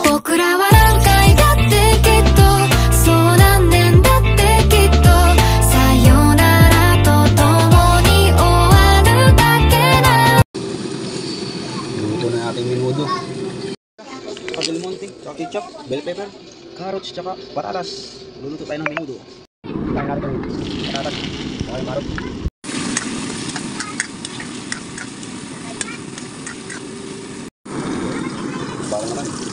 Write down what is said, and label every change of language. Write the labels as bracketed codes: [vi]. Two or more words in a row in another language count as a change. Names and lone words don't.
[ja] 僕らは何回だってきっとそう何年だってきっとさよならと共に終わるだけな。 [tl] Luto na ating menudo. Del Monte, tsaka [en] ketchup, bell pepper, carrots, [tl] tsaka patatas. Luluto tayo ng menudo. Kain natin itong patatas, tsaka yung carrot. Bawang naman.